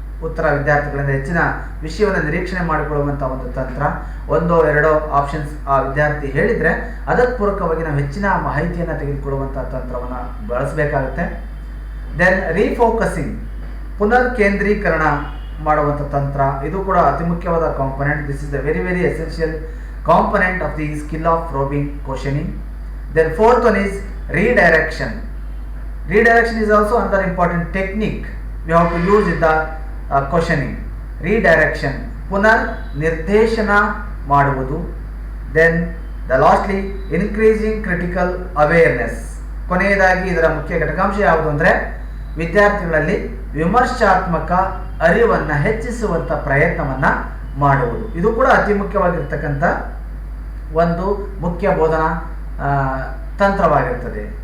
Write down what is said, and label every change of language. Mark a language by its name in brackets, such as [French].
[Kannada] ಉತ್ತರ ವಿದ್ಯಾರ್ಥಿಗಳಿಂದ ಹೆಚ್ಚಿನ ವಿಷಯವನ್ನು ನಿರೀಕ್ಷಣೆ ಮಾಡಿಕೊಳ್ಳುವಂಥ ಒಂದು ತಂತ್ರ. 1-2 ಆಪ್ಷನ್ಸ್ ಆ ವಿದ್ಯಾರ್ಥಿ ಹೇಳಿದರೆ ಅದಕ್ಕೆ ಪೂರಕವಾಗಿ ನಾವು ಹೆಚ್ಚಿನ ಮಾಹಿತಿಯನ್ನು ತೆಗೆದುಕೊಳ್ಳುವಂಥ ತಂತ್ರವನ್ನು ಬಳಸಬೇಕಾಗುತ್ತೆ. ದೆನ್ ರೀಫೋಕಸಿಂಗ್, ಪುನರ್ ಕೇಂದ್ರೀಕರಣ ಮಾಡುವಂಥ ತಂತ್ರ. ಇದು ಕೂಡ ಅತಿ ಮುಖ್ಯವಾದ component. [English] This is the very very essential component of the skill of probing questioning. Then fourth one is redirection. Redirection is also another important technique we have to use in the questioning. [Kannada] Redirection, ಪುನರ್ ನಿರ್ದೇಶನ ಮಾಡುವುದು. [English] Then the lastly increasing critical awareness. [Kannada] ಕೊನೆಯದಾಗಿ ಇದರ ಮುಖ್ಯ ಘಟಕಾಂಶ ಯಾವುದು ಅಂದರೆ ವಿದ್ಯಾರ್ಥಿಗಳಲ್ಲಿ ವಿಮರ್ಶಾತ್ಮಕ ಅರಿವನ್ನು ಹೆಚ್ಚಿಸುವಂಥ ಪ್ರಯತ್ನವನ್ನು ಮಾಡುವುದು. ಇದು ಕೂಡ ಅತಿ ಮುಖ್ಯವಾಗಿರ್ತಕ್ಕಂಥ ಒಂದು ಮುಖ್ಯ ಬೋಧನಾ ತಂತ್ರವಾಗಿರ್ತದೆ.